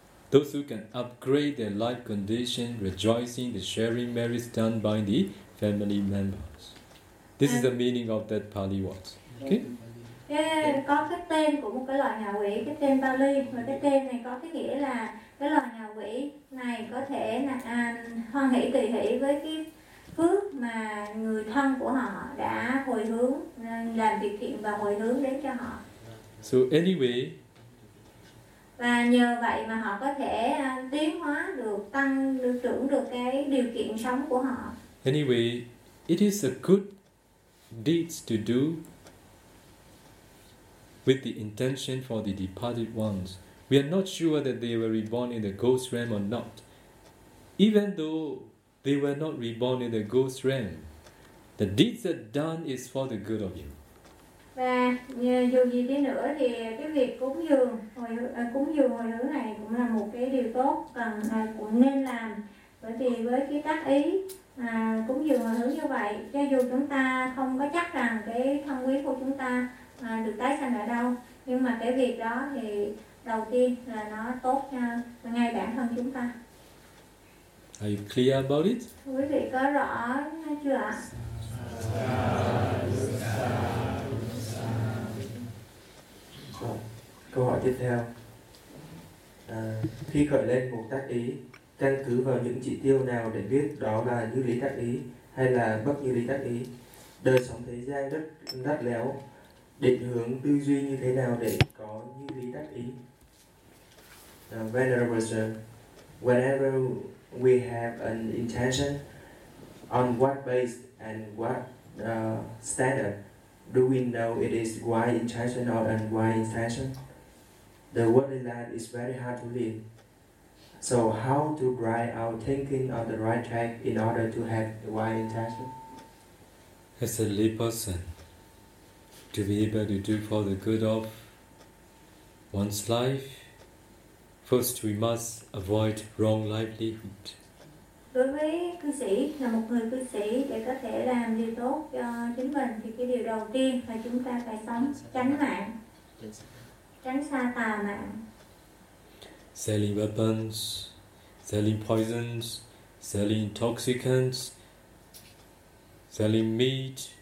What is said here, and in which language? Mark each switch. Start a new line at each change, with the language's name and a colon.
English: Those who can upgrade their life condition, rejoicing the sharing merits done by the family members. This is the meaning of that Pali word. Okay?
Vietnamese: Có cái tên của một cái loài ngạ quỷ, cái tên Pali, và cái tên này có cái nghĩa là cái loài ngạ quỷ này có thể là hoan hỷ tùy hỷ với cái phước mà người thân của họ đã hồi hướng, làm việc thiện và hồi hướng đến cho họ.
English: So anyway,
Vietnamese: và nhờ vậy mà họ có thể tiến hóa được, tăng được, trưởng được cái điều kiện sống của họ.
English: Anyway, it is a good deed to do with the intention for the departed ones. We are not sure that they were reborn in the ghost realm or not. Even though they were not reborn in the ghost realm, the deeds that are done is for the good of you.
Vietnamese: Và dù gì đi nữa thì cái việc cúng dường hồi hướng này cũng là một cái điều tốt cần cũng nên làm, bởi vì với cái tác ý cúng dường hồi hướng như vậy, cho dù chúng ta không có chắc rằng cái thân quý của chúng ta được tái sanh ở đâu, nhưng mà cái việc đó thì đầu tiên là nó tốt ngay bản thân chúng ta.
English: Are you clear about it?
Vietnamese: Quý vị có rõ chưa ạ? Câu hỏi tiếp theo. Khi khởi lên một tác ý, căn cứ vào những chỉ tiêu nào để biết đó là như lý tác ý hay là bất như lý tác ý? Đời sống thế gian rất đắt léo, định hướng tư duy như thế nào để có như lý tác ý?
English: Venerable sir, whenever we have an intention, on what base and what standard do we know it is wise intention or unwise intention? The worldly life is very hard to live. So how to bring our thinking on the right track in order to have the wise intention? As a lay person, to be able to do for the good of one's life, first we must avoid wrong livelihood.
Vietnamese: Đối với cư sĩ, là một người cư sĩ, để có thể làm điều tốt cho chính mình thì cái điều đầu tiên là chúng ta phải sống chánh mạng, tránh xa tà mạng.
English: Selling weapons, selling poisons, selling intoxicants, selling meat.